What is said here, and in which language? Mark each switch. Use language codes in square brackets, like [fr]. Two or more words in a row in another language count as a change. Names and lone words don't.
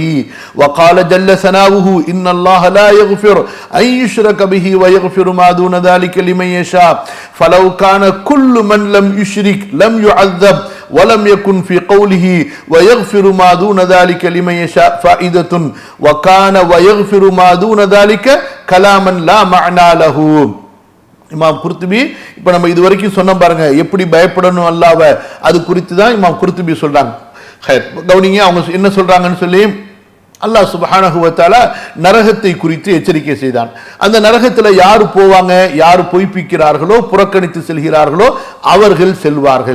[ar] وقال جل ثناؤه إن الله لا يغفر أن يشرك به ويغفر ما دون ذلك لمن يشاء فلو كان كل من لم يشرك لم يعذب ولم يكن في قوله ويغفر ما دون ذلك لمن يشاء فائدة وكان ويغفر ما دون ذلك كلاما لا معنى له. [ta] இமாம் குர்துபி இப்ப நம்ம இதுவரைக்கும் சொன்னோம் பாருங்க, எப்படி பயப்படணும் அல்லாஹ்வ, அது குறித்து தான் இமாம் குர்துபி சொல்றாங்க. கவுனிங்க அவங்க என்ன சொல்றாங்கன்னு சொல்லி, அல்லாஹ் [ar] سبحانه وتعالى [ta] நரகத்தை குறித்து எச்சரிக்கை செய்தான். அந்த நரகத்தில் யார் போவாங்க, யார் பொய்ப்பிக்கிறார்களோ புறக்கணித்து செல்கிறார்களோ அவர்கள் செல்வார்கள்.